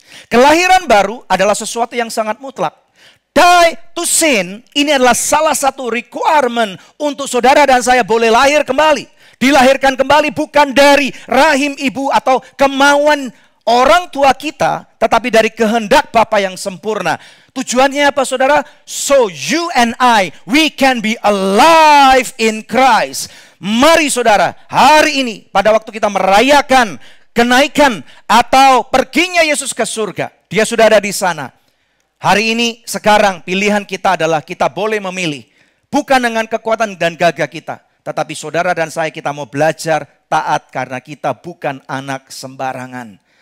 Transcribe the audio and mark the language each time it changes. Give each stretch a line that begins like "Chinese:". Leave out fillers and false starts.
Indonesian: Kelahiran baru adalah sesuatu yang sangat mutlak.
English: Die to sin,
Indonesian: ini adalah salah satu requirement untuk saudara dan saya boleh lahir kembali. Dilahirkan kembali bukan dari rahim ibu atau kemauan orang tua kita, tetapi dari kehendak Bapa yang sempurna. Tujuannya apa, saudara?
English: So you and I, we can be alive in Christ.
Indonesian: Mari saudara, hari ini pada waktu kita merayakan kenaikan atau perginya Yesus ke surga, Dia sudah ada di sana. Hari ini, sekarang pilihan kita adalah kita boleh memilih. Bukan dengan kekuatan dan gagah kita, tetapi saudara dan saya kita mau belajar taat karena kita bukan anak sembarangan.